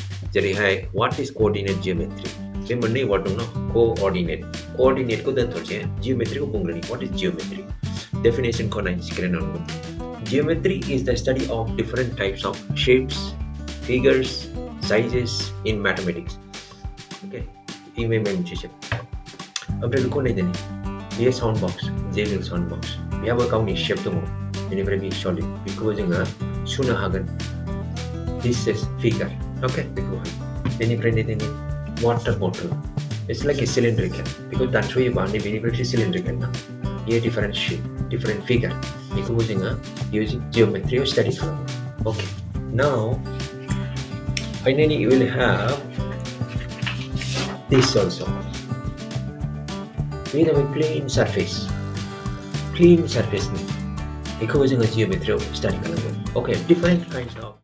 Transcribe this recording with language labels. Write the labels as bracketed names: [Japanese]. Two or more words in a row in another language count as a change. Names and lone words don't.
[Bodo] जेरैहाय [English] what is coordinate geometry [Bodo] बे मोननै वार्ड दं न coordinate को दोनथ'नोसै geometry को बुंग्रोनि [English] what is geometry definition [Bodo] को नायनोसै सिगाङावनो [English] geometry is the study of different types of shapes figures sizes in mathematics okay [Bodo] इमे मोनसे [English] shape [Bodo] ओमफ्राय बेखौ नायदोनि बेयो [English] साउन्ड बक्स जेबल sound box [Bodo] बेहाबो गावनि शेप दङ बेनिफ्राय बे सलिड बेखौबो जोङो सुनो हागोन [English] this is figure okay [Bodo] बेखौहाय बेनिफ्राय नायदोनि [English] water bottle it's like a cylindrical [Bodo] बेखौ दानस'योबा बेनिफ्रायसो [English] cylindrical ना बेयो different shape different figure [Bodo] बेखौबो जोङो [English] using geometry study खालामो okay now finally you will have this also with a plain surface [Bodo] बेखौबो जोङो [English] geometry study खालामो okay different kinds of